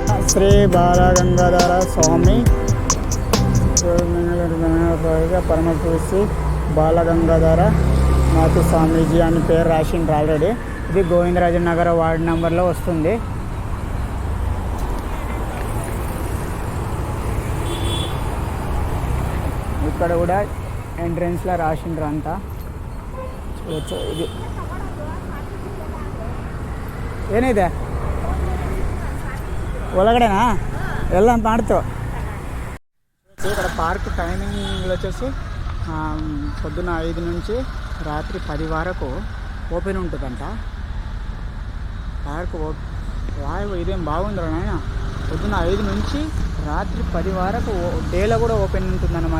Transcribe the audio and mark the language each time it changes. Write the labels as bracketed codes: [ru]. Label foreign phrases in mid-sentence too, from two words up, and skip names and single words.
[te] శ్రీ బాలగంగాధర స్వామి పరమపూసి బాలగంగాధర నాథ్ స్వామీజీ అని పేరు రాసిండ్రు ఆల్రెడీ. ఇది గోవిందరాజనగర్ వార్డ్ నెంబర్లో వస్తుంది. ఇక్కడ కూడా ఎంట్రెన్స్లో రాసిండ్రు అంతా చూడొచ్చు. [kn] ఇది ಏನಿದೆ ಒಳಗಡೆನಾ ಎಲ್ಲ ಮಾಡ್ತು. [te] ఇక్కడ పార్క్ టైమింగ్లు వచ్చేసి పొద్దున్న 5 నుంచి రాత్రి 10 వరకు ఓపెన్ ఉంటుందంట పార్క్. వాయు ఇదేం బాగుందిరా నాయన. పొద్దున్న 5 నుంచి రాత్రి 10 వరకు డేలో కూడా ఓపెన్ ఉంటుందన్నమాట.